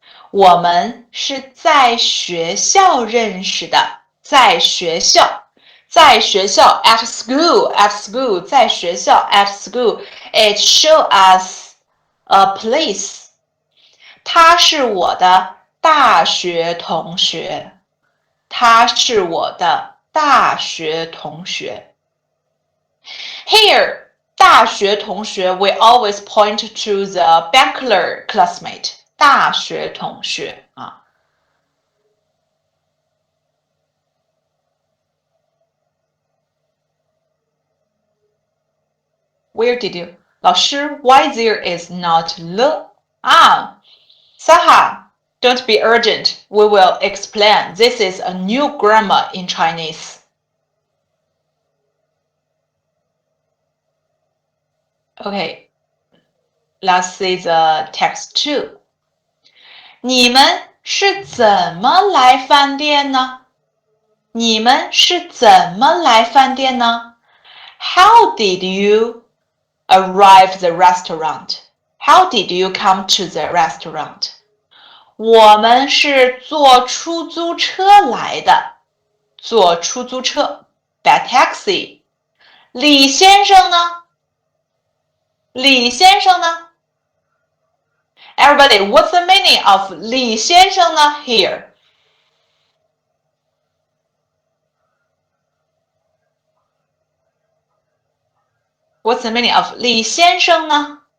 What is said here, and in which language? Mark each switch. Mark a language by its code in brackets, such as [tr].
[zh] 我们是在学校认识的，在学校，在学校 [en] at school， [zh] 在学校 at school。 [en] It show us a place。 [zh] 他是我的大学同学，他是我的大学同学。 [en] Here， [zh] 大学同学 [en] we always point to the bachelor classmate， [zh] 大学同学啊。 [en] Where did you? 老师 why there is not le? Saha, don't be urgent. We will explain. This is a new grammar in Chinese. Okay, let's see the text too. [zh] 你们是怎么来饭店呢？你们是怎么来饭店呢？ [en] How did you arrive the restaurant? How did you come to the restaurant? [zh] 我们是坐出租车来的，坐出租车 [en] by taxi。 [zh] 李先生呢？李先生呢 [en] ？Everybody, what's the meaning of 李先生呢 here? What's the meaning of [zh] 李先生呢？